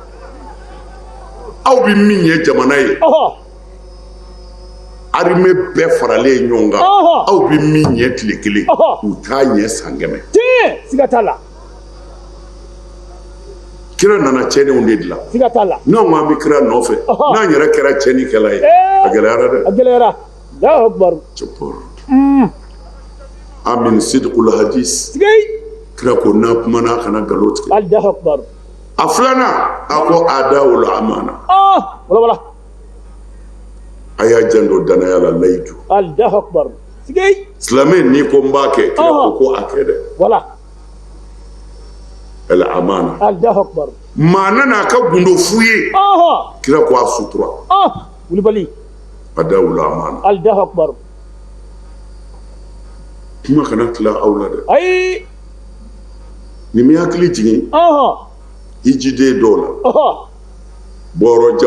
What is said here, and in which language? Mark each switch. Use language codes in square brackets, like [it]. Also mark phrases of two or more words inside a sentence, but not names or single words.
[bm] aw bɛ min ye jamana ye armée bɛɛ faralen ɲɔgɔn kan aw bɛ min ɲɛ tile kelen u t'a ɲɛ san 100 Tiɲɛ. Siga t'a la. kira nana cɛniw de dilan Siga t'a la. n'anw k'an bɛ kira nɔfɛ n'an yɛrɛ kɛra cɛnikɛla ye a gɛlɛyara dɛ A gɛlɛyara. [ar] الله أكبر. أمين صدق الحديث [bm] Sigei. kira ko n'a kumana a kana nkalon tigɛ [ar] الله أكبر. [bm] a filanan a ko [ar] أداء الأمانة Wala. [bm] a y'a janto danaya la layidu [ar] الله أكبر. Sigei. [bm] silamɛ n'i ko n b'a kɛ kira ko a kɛ dɛ [ar] Wala. الأمانة الله أكبر. [bm] maa nana a ka gundo f'u ye kira ko a sutura Kulibali. [ar] أداء الأمانة الله أكبر. [bm] kuma kana tila aw la dɛ Ayi. nin mi hakili jigin hijiden dɔw la bɔyɔrɔjanw